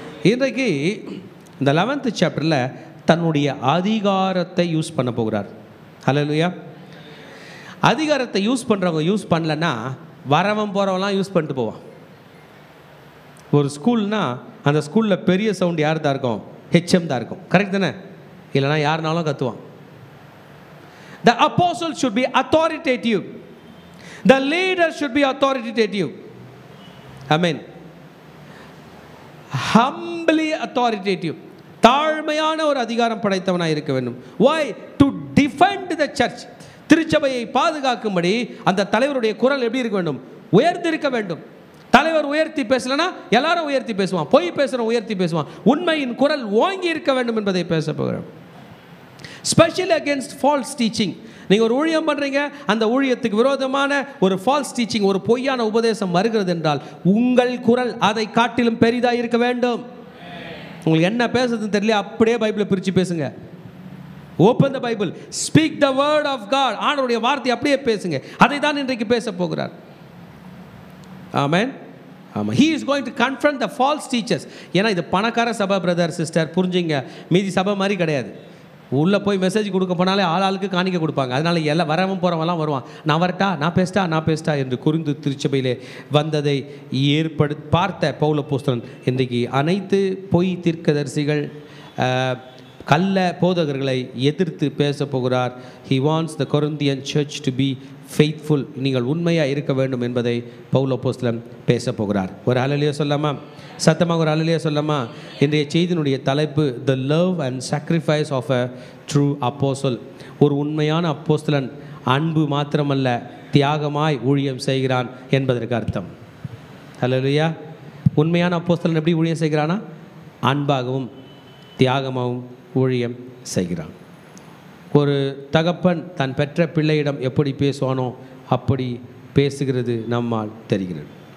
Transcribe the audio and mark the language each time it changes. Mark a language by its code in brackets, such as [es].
[ta] இன்றைக்கு இந்த 11th சாப்டரில் தன்னுடைய அதிகாரத்தை யூஸ் பண்ண போகிறார். அல்லேலூயா. அதிகாரத்தை யூஸ் பண்ணுறவங்க யூஸ் பண்ணலன்னா வரவன் போகிறவங்களாம் யூஸ் பண்ணிட்டு போவான். ஒரு ஸ்கூல்னால் அந்த ஸ்கூலில் பெரிய சவுண்ட் யார் தான் இருக்கும்? ஹெச்எம் தான் இருக்கும். கரெக்ட் தானே? இல்லைனா யாருனாலும் கத்துவான். [en] The apostle should be authoritative. The leader should be authoritative. Amen. Humbly authoritative. [ta] தாழ்மையான ஒரு அதிகாரம் படைத்தவனாக இருக்க வேண்டும். [en] Why? To defend the church. [ta] திருச்சபையை பாதுகாக்கும்படி அந்த தலைவருடைய குரல் எப்படி இருக்க வேண்டும்? உயர்த்தி இருக்க வேண்டும். தலைவர் உயர்த்தி பேசலனா எல்லாரும் உயர்த்தி பேசுவான். பொய் பேசுகிறவன் உயர்த்தி பேசுவான். உண்மையின் குரல் ஓங்கி இருக்க வேண்டும் என்பதை பேச போகிறோம். [en] Specially against false teaching. [ta] நீங்கள் ஒரு ஊழியம் பண்ணுறீங்க, அந்த ஊழியத்துக்கு விரோதமான ஒரு ஃபால்ஸ் டீச்சிங், ஒரு பொய்யான உபதேசம் வருகிறது என்றால் உங்கள் குரல் அதை காட்டிலும் பெரிதாக இருக்க வேண்டும். உங்களுக்கு என்ன பேசுறதுன்னு தெரியல, அப்படியே பைபிளை பிரித்து பேசுங்க. [en] Open the Bible. Speak the word of God. [ta] ஆண்டவருடைய வார்த்தை அப்படியே பேசுங்க. அதை தான் இன்றைக்கு பேச போகிறார். ஆமென். [en] ஆமாம், he is going to confront the false teachers. [ta] ஏன்னா இது பணக்கார சபை பிரதர் சிஸ்டர், புரிஞ்சுங்க. மீதி சபை மாதிரி கிடையாது. உள்ளே போய் மெசேஜ் கொடுக்க போனாலே ஆளுக்கு காணிக்க கொடுப்பாங்க. அதனால் எல்லாம் வரவன் போகிறவங்களாம் வருவான். நான் வரட்டா, நான் பேசிட்டா என்று கொரிந்து திருச்சபையிலே வந்ததை பார்த்த பவுல் அப்போஸ்தலன் இன்றைக்கு அனைத்து பொய் தீர்க்கதரிசிகள் கள்ள போதகர்களை எதிர்த்து பேச போகிறார். [en] He wants the Corinthian church to be faithful. [ta] நீங்கள் உண்மையாக இருக்க வேண்டும் என்பதை பவுல் அப்போஸ்தலன் பேச போகிறார். ஒரு ஹல்லேலூயா சொல்லாமா? சத்தமாக ஒரு ஹல்லேலூயா சொல்லாமா? இன்றைய செய்தியினுடைய தலைப்பு [en] the love and sacrifice of a true apostle. [ta] ஒரு உண்மையான அப்போஸ்தலன் அன்பு மாத்திரமல்ல, தியாகமாய் ஊழியம் செய்கிறான் என்பதற்கு அர்த்தம். ஹல்லேலூயா. உண்மையான அப்போஸ்தலன் எப்படி ஊழியம் செய்கிறானா? அன்பாகவும் தியாகமாகவும் ஊழியம் செய்கிறான். ஒரு தகப்பன் தன் பெற்ற பிள்ளையிடம் எப்படி பேசுவானோ அப்படி பேசுகிறது நம்மால் தெரிகிறது.